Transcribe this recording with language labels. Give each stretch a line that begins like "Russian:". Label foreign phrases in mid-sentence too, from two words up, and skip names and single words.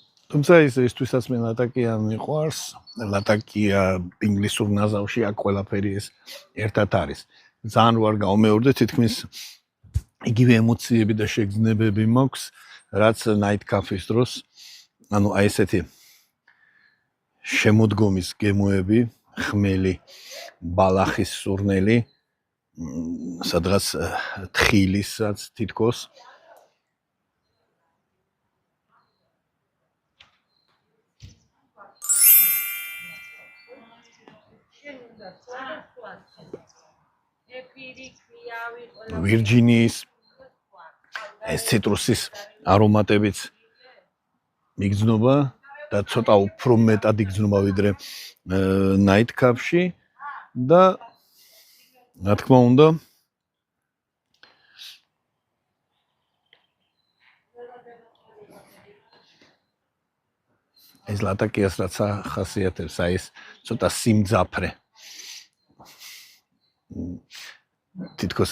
Georgian: თუმცა ისთვისაც მე ლატაკია მიყვარს, ლატაკია ინგლისურ ნაზავში აქ ყველაფერი ეს ერთად არის. ძალიან ვარ გამეორდე თითქმის იგივე ემოციები და შეგრძნებები მაქვს, რაც night cafe-ის დროს, ანუ აი ესეთი შემოდგომის გემოები, ხმელი, ბალახის სურნელი, სადღაც თხილისაც თითქოს ვირჯინიის ეს ციტრუსის არომატებიც მიგრძნობა და ცოტა უფრო მეტად იგრძნობა ვიდრე night cafe-ში და რა თქმა უნდა ეს ლატაკიას რაც ახასიათებს აი ეს ცოტა სიმძაფრე თითქოს